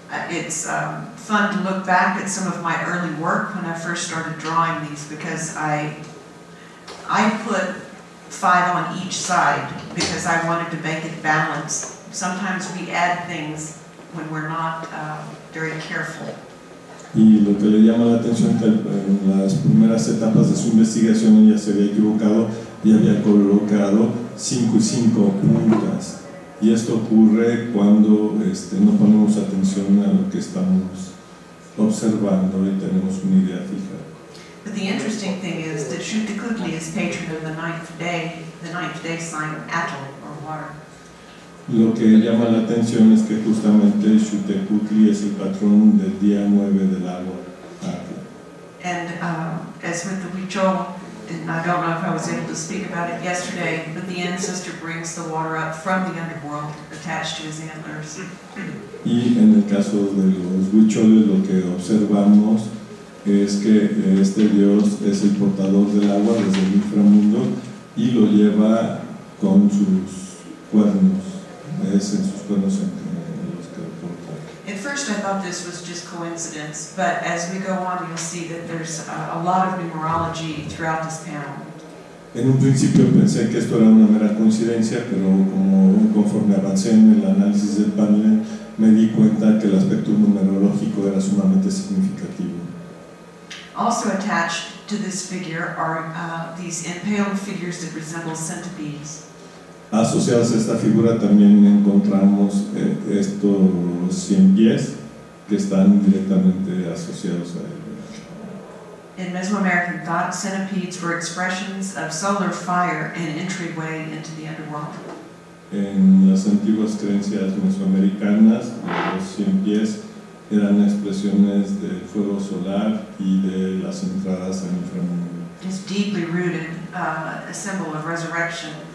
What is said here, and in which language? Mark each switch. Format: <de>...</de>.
<en>It's fun to look back at some of my early work when I first started drawing these, because I put 5 on each side because I wanted to make it balanced. Sometimes we add things when we're not very careful.</en> <es>Y lo que le llama la atención es que en las primeras etapas de su investigación ella se había equivocado y había colocado 5 y 5 puntas. Y esto ocurre cuando no ponemos atención a lo que estamos observando y tenemos una idea fija.</es> <en>But the interesting thing is that Xuticutli is patron of the ninth day sign Atl, or water.</en> <es>Lo que llama la atención es que justamente Xuticutli es el patrón del día 9 del agua.</es> <en>And as with the Huichol, and I don't know if I was able to speak about it yesterday, but the ancestor brings the water up from the underworld attached to his antlers.</en> <es>Y en el caso de los huicholes lo que observamos es que este dios es el portador del agua desde el inframundo y lo lleva con sus cuernos, es en sus cuernos en los que lo porta.</es> <en>At first I thought this was just coincidence, but as we go on you'll see that there's a lot of numerology throughout this panel.</en> <es>En un principio pensé que esto era una mera coincidencia, pero conforme avancé en el análisis del panel me di cuenta que el aspecto numerológico era sumamente significativo.</es> <en>Also attached to this figure are these impaled figures that resemble centipedes.</en> <es>Asociados a esta figura también encontramos estos 100 pies que están directamente asociados a él.</es> <en>In Mesoamerican thought, centipedes were expressions of solar fire and entryway into the underworld.</en> <es>En las antiguas creencias mesoamericanas, los 100 pies eran expresiones del fuego solar y de las entradas al inframundo.</es> <en>It's deeply rooted, a symbol of resurrection.</en>